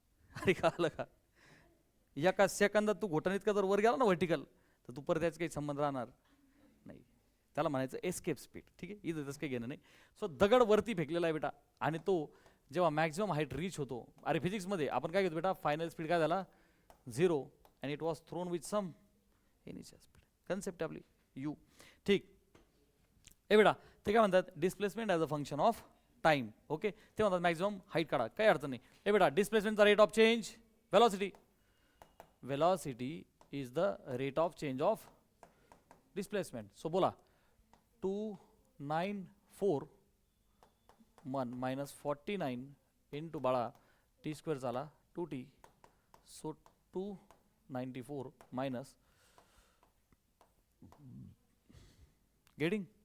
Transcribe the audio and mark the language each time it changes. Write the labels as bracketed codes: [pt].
[mr] अरे का आलं का, एका सेकंदात तू घोटन इतका जर वर गेला ना व्हर्टिकल, तर तू परत त्याचा काही संबंध राहणार नाही. त्याला म्हणायचं एस्केप स्पीड. ठीक आहे, इथं तसं काही घेणं नाही. सो दगड वरती फेकलेला आहे बेटा, आणि तो जेव्हा मॅक्झिमम हाईट रीच होतो, अरे फिजिक्समध्ये आपण काय घेतो बेटा, फायनल स्पीड काय झाला [en] 0 and it was thrown with some initial speed. [mr] Concept आपली u. ठीक. हे बेटा ते काय म्हणतात [en] Displacement as a function of time. [mr] Okay, ते म्हणतात मॅक्झिमम हाईट काढा, काही अडचण नाही. [en] हे बेटा डिस्प्लेसमेंटचा rate of change velocity. Velocity is the rate of change of displacement. [mr] So बोला 294 minus 49 into बाळा टी स्क्वेअर झाला 2t. [en] So 294 minus getting.